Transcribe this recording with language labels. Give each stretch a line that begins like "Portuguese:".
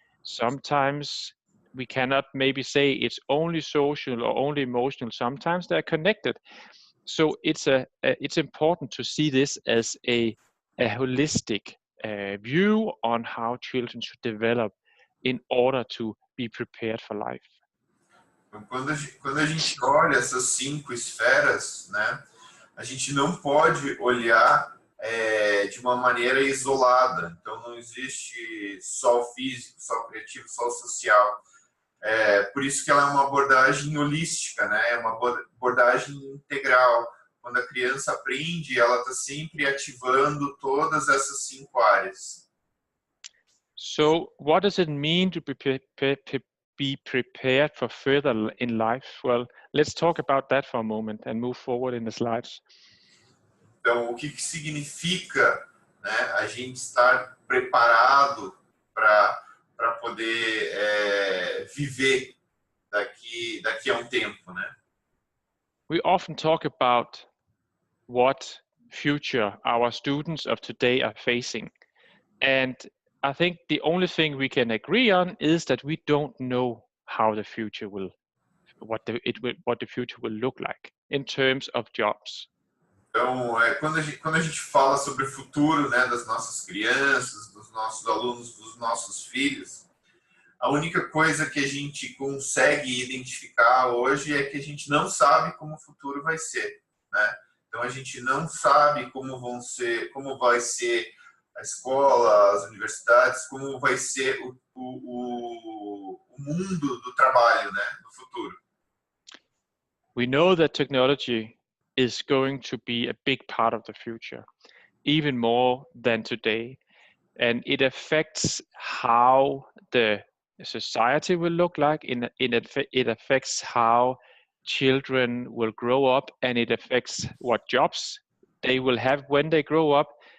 English: Sometimes we cannot maybe say it's only social or only emotional, sometimes they're connected. So it's important to see this as a holistic view on how children should develop in order to be prepared for life.
Portuguese: Então, quando a gente olha essas 5 esferas, né, a gente não pode olhar de uma maneira isolada. Então, não existe só o físico, só o criativo, só o social. Por isso que ela é uma abordagem holística, né? É uma abordagem integral. Quando a criança aprende, ela está sempre ativando todas essas 5 áreas.
English: So, what does it mean to be prepared for further in life? Well, let's talk about that for a moment and move forward in the slides.
Portuguese: Então, o que significa, né, a gente estar preparado para poder viver daqui a tempo, né?
English: We often talk about what future our students of today are facing. And I think the only thing we can agree on is that we don't know how the future what the future will look like in terms of jobs.
Portuguese: Então, quando a gente fala sobre o futuro, né, das nossas crianças, dos nossos alunos, dos nossos filhos, a única coisa que a gente consegue identificar hoje é que a gente não sabe como o futuro vai ser, né? Então, a gente não sabe como vai ser a escola, as universidades, como vai ser o mundo do trabalho, né, no futuro.
English: We know that technology is going to be a big part of the future, even more than today. And it affects how the society will look like, it affects how children will grow up, and it affects what jobs they will have when they grow up.